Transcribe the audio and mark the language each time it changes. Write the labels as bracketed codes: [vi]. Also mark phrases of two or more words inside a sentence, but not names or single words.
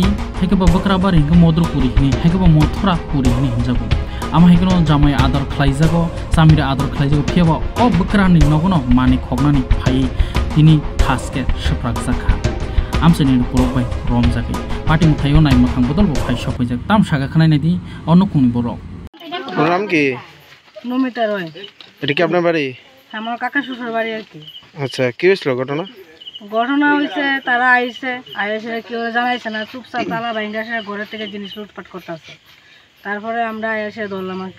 [trp] phegeba bakrabari hingga modrupuri hini phegeba mothura puri hini hinjago ama hingno jamai adar khlaijago samira adar khlaijago pheba o bakrani nogono mani khognani phai tini thaske shaprak jaka amsani lukurok bai romjagai patimu thayo nai makhang bodol bo phai shopajak tam saga khanai nadi onukuni borok [bn] নাম কি? নমিতা রয়। এটা কি আপনার বাড়ি? আমার কাকা শ্বশুর বাড়ি আর কি। আচ্ছা, কি হয়েছিল ঘটনা? ঘটনা হয়েছে তারা আইছে কেউ জানাইছে না, চুপচাপ তালা ভাঙ্গা ঘরের থেকে জিনিস লুটপাট করতেছে। তারপরে আমরা এসে ধরলাম আর কি।